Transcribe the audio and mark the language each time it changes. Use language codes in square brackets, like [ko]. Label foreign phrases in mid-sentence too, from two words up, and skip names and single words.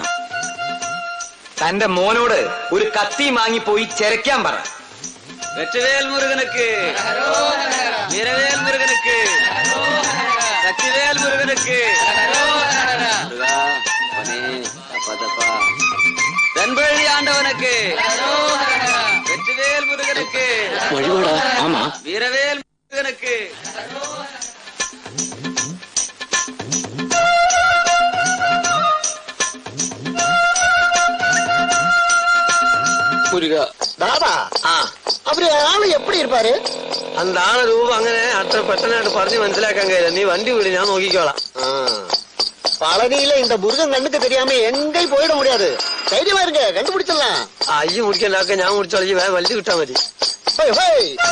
[ml] തന്റെ മോനോട് ഒരു കത്തി വാങ്ങിപ്പോയി ചെരക്കാൻ പറ. [ta] வெற்றிவேல் முருகனுக்கு, வீரவேல் முருகனுக்கு, சக்திவேல் முருகனுக்கு, தென்பழி ஆண்டவனுக்கு, வெற்றிவேல் முருகனுக்கு, ஆமா வீரவேல் முருகனுக்கு. [ml] മുരുക, [ta] தாதா, அவரு ஆளு எப்படி இருப்பாரு? அந்த ஆள ரூபம் [ml] അങ്ങനെ അത്ര പെട്ടെന്നായിട്ട് പറഞ്ഞു മനസ്സിലാക്കാൻ കഴിയില്ല. നീ വണ്ടി വിളി, ഞാൻ നോക്കിക്കോളാം. [ta] பழனியில இந்த முருகன் கண்ணுக்கு தெரியாம எங்கேயும் போயிட முடியாது. தைரியமா இருங்க, கண்டுபிடிச்சிடலாம். [ml] അയ്യ മുടിക്കണ്ടാക്ക, ഞാൻ മുടിച്ചോളി. വണ്ടി കിട്ടാ മതി. ஹோய் ஹோய்.